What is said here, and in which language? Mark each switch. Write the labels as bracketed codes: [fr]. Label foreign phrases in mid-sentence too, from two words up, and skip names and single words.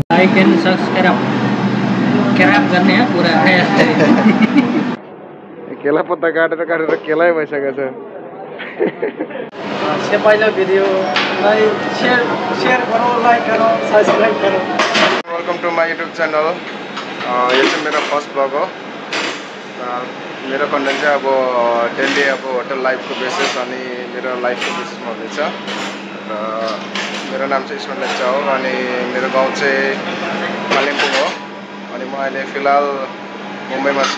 [en] like and subscribe [hi] करने हैं पूरा है। [ne] केला पत्ता काटेर काटेर केलै भइसकेको छ। [hi] से पहिलो [en] video share [hi] करो, लाइक करो, सब्सक्राइब करो। [en] welcome to my YouTube channel. [ne] यो चाहिँ मेरो [en] first blog [ne] हो। मेरो कन्टेन्ट चाहिँ अब डेली अब [en] hotel life basis [ne] अनि मेरो [en] life basis [ne] हुनेछ। र मेरो नाम चाहिँ ईश्वर लेप्चा हो अनि मेरो गाउँ चाहिँ कालिम्पोङ हो अनि म अहिले फिलहाल मुम्बईमा छु।